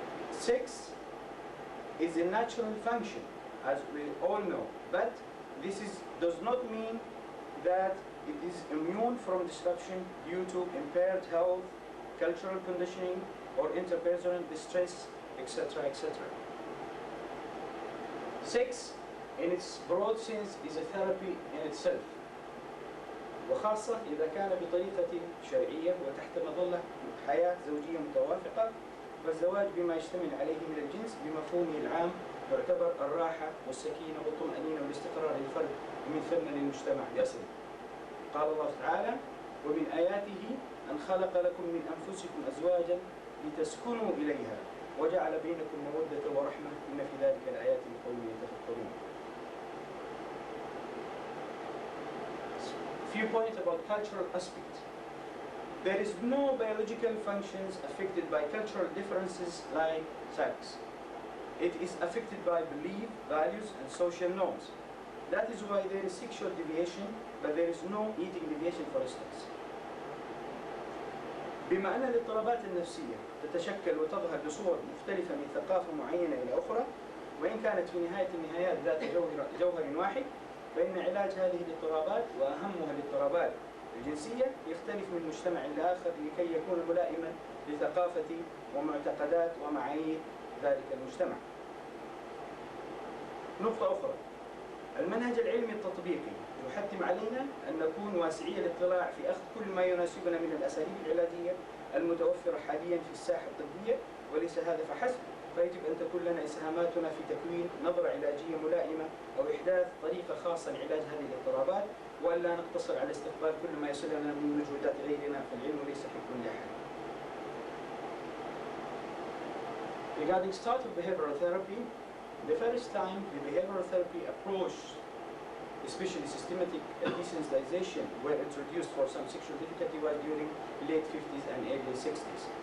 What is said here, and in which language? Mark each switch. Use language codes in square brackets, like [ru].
[en] Sex is a natural function, as we all know, but this does not mean that it is immune from disruption due to impaired health, cultural conditioning, or interpersonal distress, etc., etc. Sex, in its broad sense, is a therapy in itself. [ar] وخاصة إذا كان بطريقة شرعية وتحت مظلة حياة زوجية متوافقة، فالزواج بما يشتمل عليه من الجنس بمفهومه العام يعتبر الراحة والسكينة والطمأنينة والاستقرار للفرد ومن ثم للمجتمع بأسره. قال الله تعالى: ومن آياته أن خلق لكم من أنفسكم أزواجا لتسكنوا إليها وجعل بينكم مودة ورحمة إن في ذلك الآيات لقوم يتفكرون. [en] Few points about cultural aspect. There is no biological functions affected by cultural differences like sex. It is affected by belief, values, and social norms. That is why there is sexual deviation, but there is no eating deviation, for instance. [ar] بما أن الاضطرابات النفسية تتشكل وتظهر بصور مختلفة من ثقافة معينة إلى أخرى، وإن كانت في نهاية النهايات ذات جوهر واحد، فإن علاج هذه الاضطرابات وأهمها الاضطرابات الجنسية يختلف من مجتمع لآخر لكي يكون ملائما لثقافة ومعتقدات ومعايير ذلك المجتمع. نقطة أخرى، المنهج العلمي التطبيقي يحتم علينا أن نكون واسعي الاطلاع في أخذ كل ما يناسبنا من الأساليب العلاجية المتوفرة حاليا في الساحة الطبية، وليس هذا فحسب، فيجب أن تكون لنا إسهاماتنا في تكوين نظرة علاجية ملائمة أو إحداث طريقة خاصة لعلاج هذه الاضطرابات، وألا نقتصر على استقبال كل ما يصلنا من مجهودات غيرنا في العلم وليس حق لأحد. [en] Regarding start of behavioral therapy, the first time the behavioral therapy approach, especially systematic desensitization, were introduced for some sexual difficulty was during late 50s and early 60s.